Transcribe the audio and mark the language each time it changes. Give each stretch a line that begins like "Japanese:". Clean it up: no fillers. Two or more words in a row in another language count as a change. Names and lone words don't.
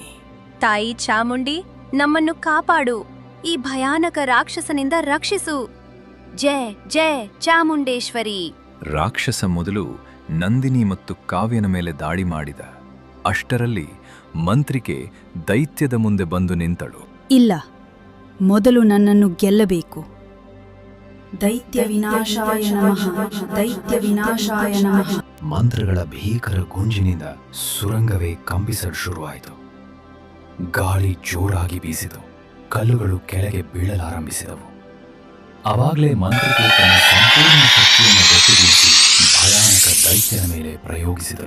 Kannada: ತಾಯಿ ಚಾಮುಂಡಿ, ನಮ್ಮನ್ನು ಕಾಪಾಡು. ಈ ಭಯಾನಕ ರಾಕ್ಷಸನಿಂದ ರಕ್ಷಿಸು. ಜಯ ಜಯ ಚಾಮುಂಡೇಶ್ವರಿ. ರಾಕ್ಷಸ ಮೊದಲು ನಂದಿನಿ ಮತ್ತು ಕಾವ್ಯನ ಮೇಲೆ ದಾಳಿ ಮಾಡಿದ. ಅಷ್ಟರಲ್ಲಿ ಮಂತ್ರಿಕೆ ದೈತ್ಯದ ಮುಂದೆ ಬಂದು ನಿಂತಳು. ಇಲ್ಲ, ಮೊದಲು ನನ್ನನ್ನು ಗೆಲ್ಲಬೇಕು.
Sanskrit: ದೈತ್ಯ ವಿನಾಶಾಯ ನಮಃ, ದೈತ್ಯ ವಿನಾಶಾಯ ನಮಃ.
Kannada: ಮಂತ್ರಗಳ ಭೀಕರ ಗುಂಜಿನಿಂದ ಸುರಂಗವೇ ಕಂಪಿಸಲು ಶುರುವಾಯಿತು. ಗಾಳಿ ಜೋರಾಗಿ ಬೀಸಿತು. ಕಲ್ಲುಗಳು ಕೆಳಗೆ ಬೀಳಲಾರಂಭಿಸಿದವು. ಅವಾಗಲೇ ಮಂತ್ರಿಕೆ ತನ್ನ ಸಂಪೂರ್ಣ ಶಕ್ತಿಯನ್ನು ಒಟ್ಟುಗೂಡಿಸಿ ಭಯಾನಕ ದೈತ್ಯನ ಮೇಲೆ ಪ್ರಯೋಗಿಸಿದಳು.